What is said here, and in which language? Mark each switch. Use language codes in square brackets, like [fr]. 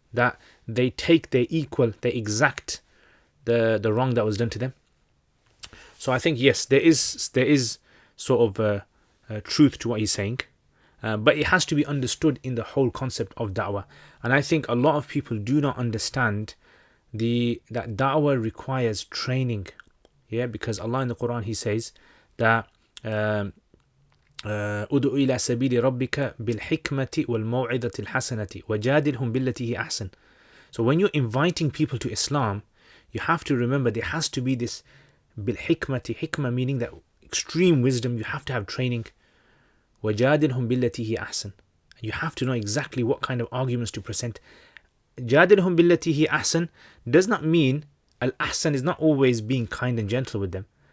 [en] That they take their equal, they exact the wrong that was done to them. So I think yes, there is sort of truth to what he's saying. But it has to be understood in the whole concept of da'wah. And I think a lot of people do not understand that da'wah requires training. Yeah, because Allah in the Quran, He says that [ar] ادعو إلى سبيل ربك بالحكمة والموعظة الحسنة وجادلهم بالتي هي أحسن. [en] So when you're inviting people to Islam, you have to remember there has to be this بالحكمة, hikmah meaning that extreme wisdom. You have to have training. [ar] وَجَادِلْهُمْ بِالَّتِي هِيَ أَحْسَنُ. [en] You have to know exactly what kind of arguments to present. [ar] جَادِلْهُمْ بِالَّتِي هِيَ أَحْسَنُ [en] does not mean, al-ahsan is not always being kind and gentle with them.